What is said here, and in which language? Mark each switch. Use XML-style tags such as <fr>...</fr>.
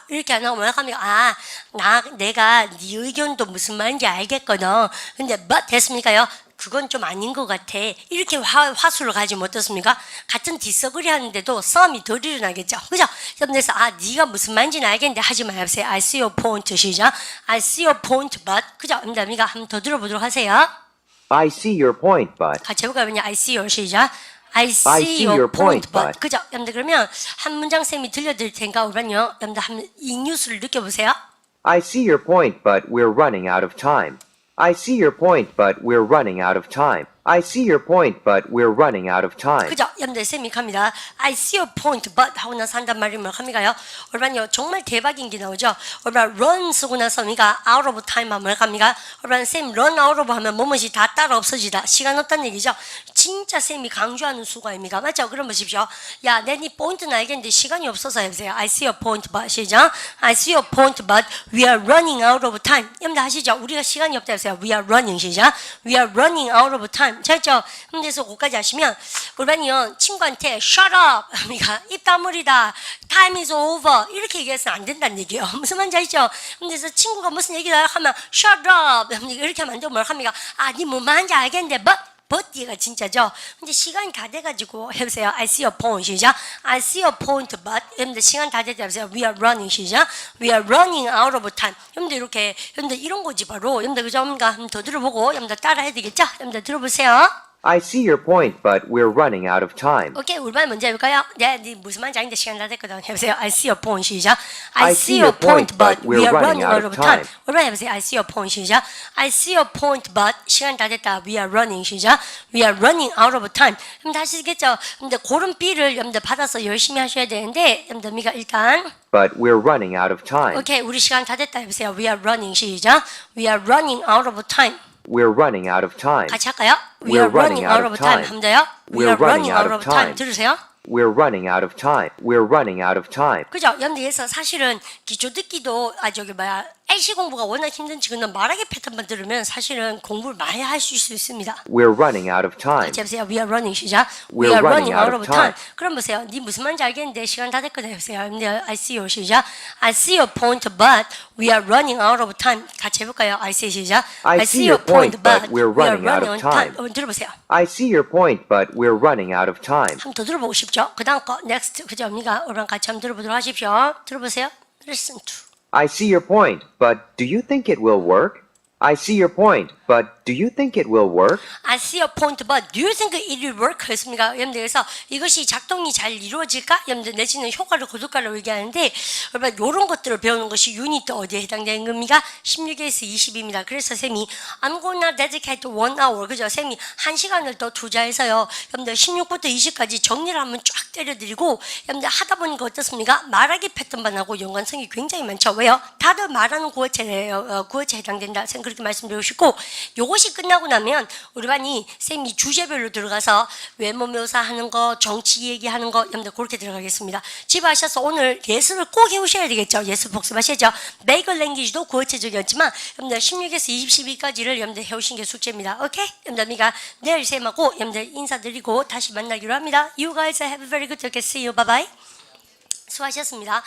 <ko>이렇게 안 하고 뭐라고 합니까? 내가 네 의견도 무슨 말인지 알겠거든. 근데 but 됐습니까요? 그건 좀 아닌 것 같아. 이렇게 화수를 가지면 어떻습니까? 같은 디서그리 하는데도 싸움이 덜 일어나겠죠. 그죠? 그래서 네가 무슨 말인지는 알겠는데 하지 마세요.</ko> <en>I see your point 시작. I see your point but 그죠?</en> <ko>입니다. 한번 더 들어보도록 하세요.</ko> <en>I see your point, but.</en> <ko>같이 해볼까요? I see your 시작.</ko> <en>I see your point, but. but.</en> <ko>그죠? 여러분들 그러면 한 문장 쌤이 들려드릴 테니까 우리는요. 여러분들 한번 이 뉴스를 느껴보세요.</ko> <en>I see your point, but we're running out of time. I see your point, but we're running out of time. I see your point, but we're running out of time.</en> <ko>그죠? 여러분들 쌤이 갑니다. I see your point, but 하고 나서 한단 말이 뭐 합니까요? 얼마요? 정말 대박인 게 나오죠. 얼마 run 쓰고 나서 우리가 out of time 하면 뭐 합니까? 얼마 쌤 run out of 하면 뭐뭐지 다 따라 없어지다. 시간 없다는 얘기죠. 진짜 쌤이 강조하는 수고입니다. 맞죠? 그럼 보십시오. 야, 내 네 포인트는 알겠는데 시간이 없어서 해보세요.</ko> <en>I see your point, but 시작. I see your point, but we are running out of time.</en> <ko>여러분들 하시죠? 우리가 시간이 없다 해보세요.</ko> <en>We are running 시작. We are running out of time.</en> <ko>잘했죠? 그래서 거기까지 하시면 우리는요 친구한테 shut up 합니까? 입 다물이다. time is over 이렇게 얘기해서는 안 된다는 얘기예요. 무슨 말인지 알죠? 그래서 친구가 무슨 얘기를 하면 shut up 이렇게 하면 안 되고 뭘 합니까? 아, 니 뭐 말인지 알겠는데 but 얘가 진짜죠. 근데 시간이 다 돼가지고 해보세요.</ko> <en>I see your point 시작. I see your point but 여러분들 시간 다 됐다 해보세요. We are running 시작. We are running out of time.</en> <ko>여러분들 이렇게 여러분들 이런 거지 바로. 여러분들 그죠? 한번 더 들어보고 여러분들 따라해야 되겠죠? 여러분들 들어보세요.</ko> <en>I see your point, but we're running out of time.</en> <ko>오케이, 우리 말 먼저 해볼까요? 네, 무슨 말인지 아닌데 시간 다 됐거든. 해보세요.</ko> <en>I see your point 시작. I see your point, but we are running out of time. 우리 말 해보세요. I see your point 시작. I see your point, but 시간 다 됐다. We are running 시작. We are running out of time.</en> <ko>그럼 다시 하시겠죠? 근데 그런 B를 여러분들 받아서 열심히 하셔야 되는데 여러분들 미가 일단</ko> <en>But we're running out of time.</en> <ko>오케이, 우리 시간 다 됐다 해보세요.</ko> <en>We are running 시작. We are running out of time. We're running out of time.</en> <ko>같이 할까요?</ko> <en>We are running out of time.</en> <ko>하면 돼요?</ko> <en>We are running out of time.</en> <ko>들으세요?</ko> <en>We're running out of time. We're running out of time.</en> <ko>그죠? 여러분들께서 사실은 기초 듣기도 LC 공부가 워낙 힘든 지금 말하기 패턴만 들으면 사실은 공부를 많이 할 수 있습니다.</ko> <en>We're running out of time.</en> <ko>같이 해보세요.</ko> <en>We are running 시작. We are running out of time.</en> <ko>그럼 보세요. 네 무슨 말인지 알겠는데 시간 다 됐거든요. 해보세요.</ko> <en>여러분들 I see your 시작. I see your point but we are running out of time.</en> <ko>같이 해볼까요? I see 시작.</ko> <en>I see your point, but we're running out of time.</en> <ko>들어보세요.</ko> <en>I see your point, but we're running out of time.</en> <ko>한번 더 들어보고 싶죠? 그 다음 거 next 그죠? 언니가 우리랑 같이 한번 들어보도록 하십시오. 들어보세요. Listen to.</ko> <en>I see your point, but do you think it will work? I see your point, but do you think it will work? I see your point, but do you think it will work?</en> <ko>했습니까? 여러분들 그래서 이것이 작동이 잘 이루어질까? 여러분들 내지는 효과를 거둘까라고 얘기하는데 여러분 이런 것들을 배우는 것이 유닛 어디에 해당되는 겁니까? 16에서 20입니다.</ko> <en>그래서 쌤이 I'm gonna dedicate 1 hour 그죠?</en> <ko>쌤이 1시간을 더 투자해서요. 여러분들 16부터 20까지 정리를 한번 쫙 때려드리고 여러분들 하다 보니까 어떻습니까? 말하기 패턴반하고 연관성이 굉장히 많죠. 왜요? 다들 말하는 구어체예요. 구어체에 해당된다. 쌤 그렇게 말씀드리고 싶고 요것이 끝나고 나면 우리 반이 쌤이 주제별로 들어가서 외모 묘사하는 거, 정치 얘기하는 거 여러분들 그렇게 들어가겠습니다. 집에 하셔서 오늘 예습을 꼭 해오셔야 되겠죠. 예습 복습하셔야죠. 메이커 랭귀지도 구어체적이었지만 여러분들 16에서 22까지를 여러분들 해오신 게 숙제입니다. 오케이? 여러분들 우리가 내일 쌤하고 여러분들 인사드리고 다시 만나기로 합니다. You guys have a very good day. See you. Bye bye. 수고하셨습니다.</ko>